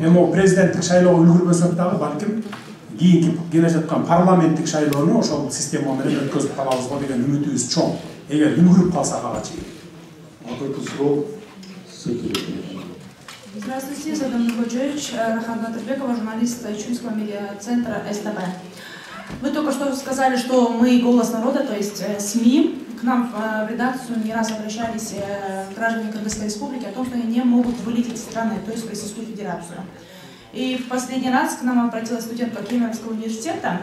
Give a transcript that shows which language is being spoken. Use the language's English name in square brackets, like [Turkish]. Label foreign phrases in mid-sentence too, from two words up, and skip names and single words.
[Kyrgyz] Эми президенттик шайлоого үлгүрбөсөк дагы балким кийинки келе жаткан парламенттик шайлоону ошол система менен өткөзүп калабыз го деген үмүтүбүз чоң. Эгер үлгүрүп калсак ага чейин. [Russian] Здравствуйте, Садан Нургоджоевич, Рахат Батырбекова, журналист Чунского медиацентра СТБ. Вы только что сказали, что мы голос народа, то есть СМИ. К нам в редакцию не раз обращались граждане Кыргызской республики о том, что они не могут вылететь из страны, то есть в Российскую Федерацию. И в последний раз к нам обратилась студентка Кемеровского университета.